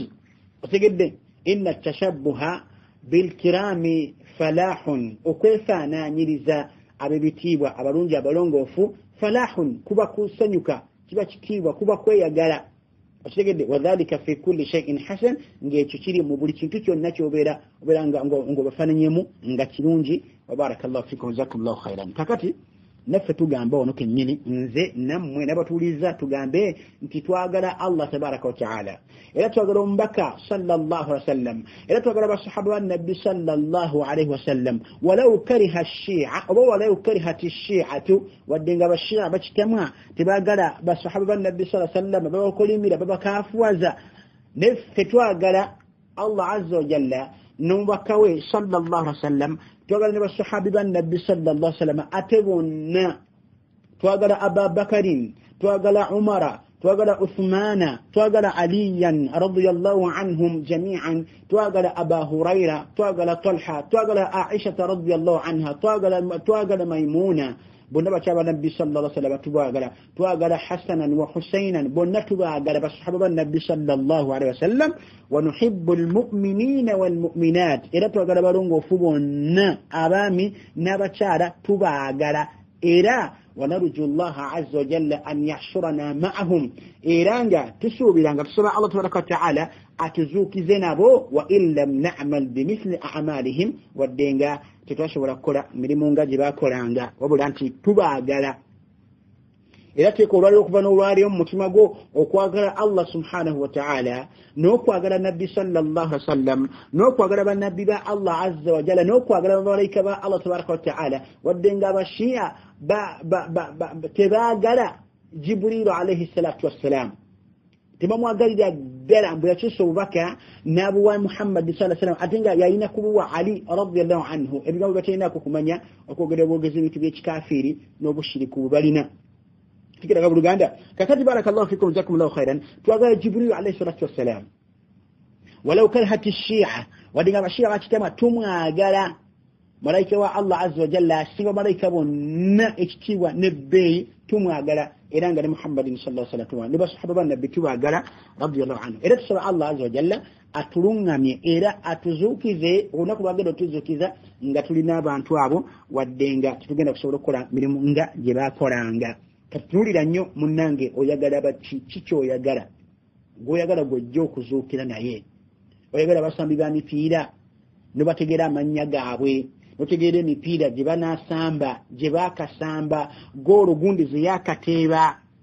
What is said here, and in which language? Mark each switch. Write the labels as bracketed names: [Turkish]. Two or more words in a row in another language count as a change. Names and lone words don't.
[Ganda] Otegedde [Arabic] إن التشبه بالكرام فلاح, [Ganda] okwefaanaanyiriza ab'ebitiibwa abalungi abalongoofu, falahun kuba kusanyuka, kiba kitiibwa, kuba kweyagala. [Arabic] Otegedde وكذلك في كل شيء حسن, [Ganda] ng'ekyo kiri mu buli kintu kyonna ky'obeera ng'obafaananyemu nga kirungi. [Arabic] وبارك الله فيكم، جزاكم الله خيرا. [Ganda] Kakati naffe tugamba ono kennyini nze nammwe n'abatuuliza tugambe nti twagala [Arabic] الله تبارك وتعالى, [Ganda] era twagala omubaka [Arabic] صلى الله عليه وسلم, [Ganda] era twagala basahaba ba nabbi sallallahu [Arabic] عليه وسلم، ولو كره الشيعة oba ولو كرهت الشيعة, [Ganda] wadde nga bashi'a bakitamwa tebagala basahaba ba nabbi [Arabic] صلى الله عليه وسلم, [Ganda] babakolimira babakaafuwaza, naffe twagala [Arabic] الله عز وجل [Ganda] n'omubaka we [Arabic] صلى الله عليه وسلم, [Ganda] twagala ne basahabi ba nabbi [Arabic] صلى الله عليه وسلم [Ganda] ate bonna, twagala Abubakarin, twagala Umara, twagala Uthmana, twagala Aliyan [Arabic] رضي الله عنهم جميعا, [Ganda] twagala Aba Hurayra, twagala Talha, twagala Aisha [Arabic] رضي الله عنها, [Ganda] twagala Maimuna, bonna bakyaba nabbi [Arabic] صلى الله عليه وسلم [Ganda] tubagala, twagala Hasanan wa Husainan, bonna tubagala basahaba ba nabbi [Arabic] صلى الله عليه وسلم. ونحب المؤمنين والمؤمنات, [Ganda] era twagala balongoofu bonna abaami n'abakyala tubagala, era [Arabic] ونرجو الله عز وجل أن يحشرنا معهم, [Ganda] era nga tusuubira nga tusaba [Arabic] الله تبارك وتعالى [Ganda] atuzuukize nabo, [Arabic] وإن لم نعمل بمثل أعمالهم, [Ganda] wadde nga tetwasobola kukola mirimu nga gye baakolanga, wabula nti tubaagala. Era teeka olwaliro okuva n'olwaliro mu mutima gwo okwagala [Arabic] الله سبحانه وتعالى, [Ganda] n'okwagala nabbi [Arabic] صلى الله عليه وسلم, [Ganda] n'okwagala bannabbi ba [Arabic] الله عز وجل, [Ganda] n'okwagala bamalayika ba [Arabic] الله تبارك وتعالى, [Ganda] wadde nga abashiya tebaagala Jibrilu [Arabic] عليه الصلاة والسلام, [Ganda] tebamwagalira ddala mbu yakyusa obubaka n'abuwa Muhammad [Arabic] صلى الله عليه وسلم, [Ganda] ate nga yalina kubuwa Ali [Arabic] رضي الله عنه. [Ganda] Ebigambo batalinaako kumanya okwogera obwogezi ebintu by'ekikafiiri n'obushiriku bubalina. Tikiraga buluganda kakati [Arabic] بارك الله فيكم، جزاكم الله خيرا. [Ganda] Twagala Jibril [Arabic] عليه الصلاة والسلام, ولو كرهت الشيعة [Ganda] wadinga bashia bakitema tumwagala malaika wa [Arabic] الله عز وجل [Ganda] siba malaika bonna ekitiibwa nebbeeyi tumwagala era nga ne Muhammadin [Arabic] صلى الله عليه وسلم [Ganda] ne basahaba ba nabbi tubagala [Arabic] رضي الله عنه [Ganda] era tusaba [Arabic] الله عز وجل [Ganda] atulungamye era atuzukize olunaku lwagenda otuzukiza nga tulina abantu abo waddenga tutugenda kusobola okukola mirimu nga gye baakolanga katulira nnyo munnange oyagala baki kikyoyagala gwoyagala gwojja okuzuukira naye oyagala basambi ba mipiira nobategeera amannya gaabwe notegeera emipiira gye banaasamba gye baakasamba goolo gundi ze yaakateeba